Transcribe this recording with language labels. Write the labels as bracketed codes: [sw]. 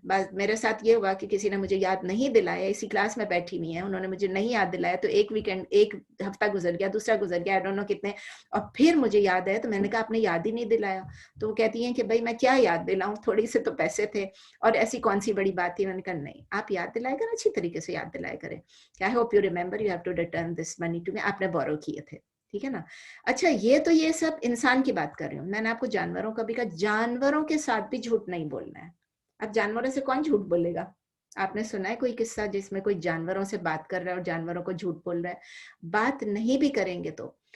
[ur] بس میرے ساتھ یہ ہوا کہ کسی نے مجھے یاد نہیں دلایا, اسی کلاس میں بیٹھی ہوئی ہیں, انہوں نے مجھے نہیں یاد دلایا, تو ایک ویکینڈ, ایک ہفتہ گزر گیا, دوسرا گزر گیا, [en] I don't know [ur] کتنے, اور پھر مجھے یاد ہے تو میں نے کہا آپ نے یاد ہی نہیں دلایا. تو وہ کہتی ہیں کہ بھائی میں کیا یاد دلاؤں, تھوڑی سے تو پیسے تھے اور ایسی کون سی بڑی بات تھی. میں نے کہا نہیں, آپ یاد دلائے کریں, اچھی طریقے سے یاد دلائے کریں. [en] I hope you remember you have to return this money to me. [ur] آپ نے بورو کیے تھے, ٹھیک ہے نا. اچھا یہ سب انسان کی بات کر رہی ہوں. میں نے آپ کو جانوروں کا بھی کہا, جانوروں کے ساتھ بھی جھوٹ نہیں بولنا ہے. اب جانوروں سے کون جھوٹ بولے گا؟ آپ نے سنا ہے کوئی قصہ جس میں کوئی جانوروں سے بات کر رہا ہے اور جانوروں کو جھوٹ بول رہا ہے؟ بات نہیں بھی کریں گے تو.